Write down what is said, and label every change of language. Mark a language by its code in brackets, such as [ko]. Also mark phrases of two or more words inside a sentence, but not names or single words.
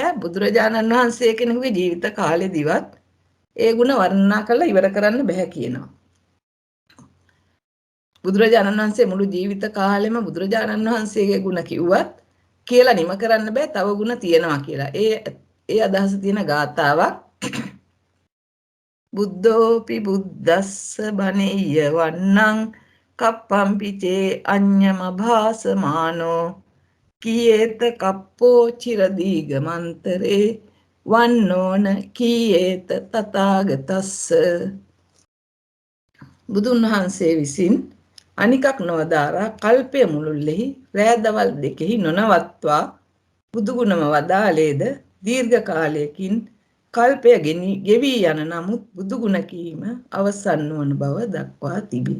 [si] බුදුරජාණන් වහන්සේ කෙනෙකුගේ ජීවිත කාලෙදිවත් ඒ ගුණ වර්ණනා කරලා ඉවර කරන්න බෑ කියනවා. බුදුරජාණන් වහන්සේ මුළු ජීවිත කාලෙම බුදුරජාණන් වහන්සේගේ ගුණ කිව්වත් කියලා නිම කරන්න බෑ. තව ගුණ තියෙනවා කියලා. ඒ අදහස තියෙන ගාථාවක්. [pi] බුද්ධෝපි බුද්දස්ස බණෙය්‍ය වන්නං කප්පම්පිචේ අඤ්ඤම භාසමානෝ කීයේත කප්පෝ චිරදීගමන්තරේ වන්නෝන කීයේත තථාගතස්ස. [si] බුදුන් වහන්සේ විසින් අනිකක් නොවදාරා කල්පය මුළුල්ලෙහි රෑදවල් දෙකෙහි නොනවත්වා බුදුගුණම වදාළේද දීර්ඝ කාලයකින් කල්පය ගෙවී යන නමුත් බුදුගුණ කීම අවසන් නොවන බව දක්වා තිබේ.